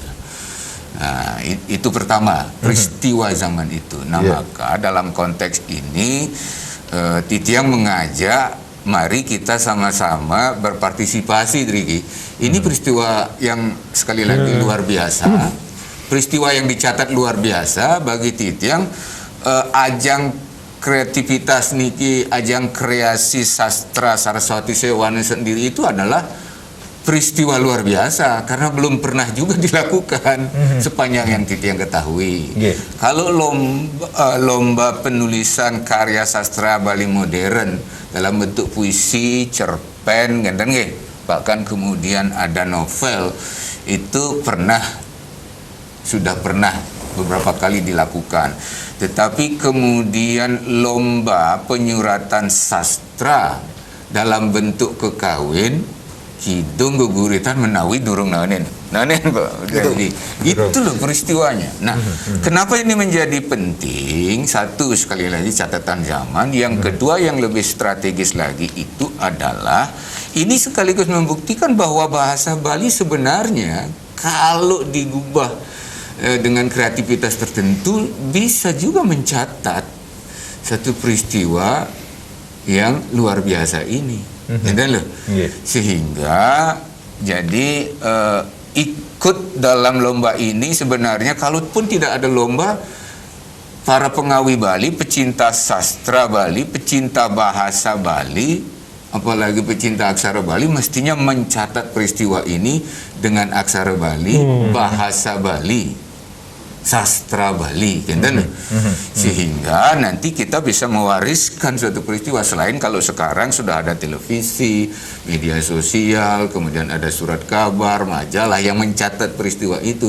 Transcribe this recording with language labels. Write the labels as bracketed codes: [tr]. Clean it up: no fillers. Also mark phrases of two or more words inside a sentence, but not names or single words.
[id] Nah, itu pertama peristiwa zaman itu. Nah, maka dalam konteks ini Titiang mengajak, mari kita sama-sama berpartisipasi, Riki. Ini peristiwa yang sekali lagi luar biasa. Peristiwa yang dicatat luar biasa bagi Titiang. Ajang kreativitas niki, ajang kreasi sastra Saraswati Sewana sendiri itu adalah peristiwa luar biasa karena belum pernah juga dilakukan sepanjang yang Titiang ketahui. Kalau lomba penulisan karya sastra Bali modern dalam bentuk puisi, cerpen, bahkan kemudian ada novel, itu sudah pernah beberapa kali dilakukan. Tetapi kemudian lomba penyuratan sastra dalam bentuk kekawin, kidung geguritan [ban] menawi durung nanen Pak. [id] Jadi itu loh peristiwanya. Nah, kenapa ini menjadi penting? Satu, sekali lagi catatan zaman. Yang kedua yang lebih strategis lagi itu adalah ini sekaligus membuktikan bahwa bahasa Bali sebenarnya kalau digubah dengan kreativitas tertentu bisa juga mencatat satu peristiwa yang luar biasa ini. Sehingga jadi ikut dalam lomba ini sebenarnya, kalaupun tidak ada lomba, para pengawi Bali, pecinta sastra Bali, pecinta bahasa Bali, apalagi pecinta aksara Bali, mestinya mencatat peristiwa ini dengan aksara Bali, bahasa Bali, sastra Bali, sehingga nanti kita bisa mewariskan suatu peristiwa. Selain kalau sekarang sudah ada televisi, media sosial, kemudian ada surat kabar, majalah yang mencatat peristiwa itu.